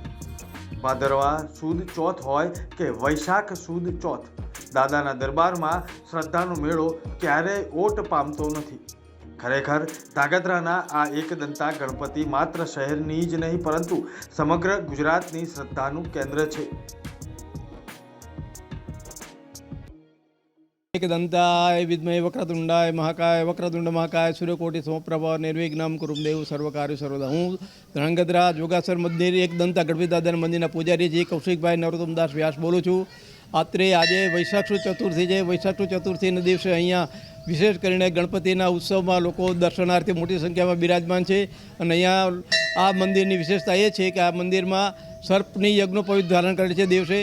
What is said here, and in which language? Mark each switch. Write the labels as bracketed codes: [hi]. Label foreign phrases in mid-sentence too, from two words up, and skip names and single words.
[gu] ભાદરવા સુદ ચોથ હોય કે વૈશાખ સુદ ચોથ, દાદાના દરબારમાં શ્રદ્ધાનો મેળો ક્યારેય ઓટ પામતો નથી. ખરેખર ધાંગધ્રાના આ એકદંતા ગણપતિ માત્ર શહેરની જ નહીં પરંતુ સમગ્ર ગુજરાતની શ્રદ્ધાનું કેન્દ્ર છે. [sa] एकदंताय विद्महे वक्रतुंडाय महाकाय वक्रतुंड महाकाय सूर्यकोटि समप्रभ निर्विघ्नं कुरुं देव सर्वकार्य सर्वदा. [gu] હું ધ્રાંગધ્રા જોગાસર મંદિર એકદંતા ગણપતિ દાદાના મંદિરના પૂજારીજી કૌશિકભાઈ નરોત્તમદાસ વ્યાસ બોલું છું. આજે વૈશાખ સુદ ચતુર્થી છે. વૈશાખ સુદ ચતુર્થીના દિવસે અહીંયા વિશેષ કરીને ગણપતિના ઉત્સવમાં લોકો દર્શનાર્થે મોટી સંખ્યામાં બિરાજમાન છે. અને અહીંયા આ મંદિરની વિશેષતા એ છે કે આ મંદિરમાં સર્પની યજ્ઞોપવિત ધારણ કરે છે દિવસે.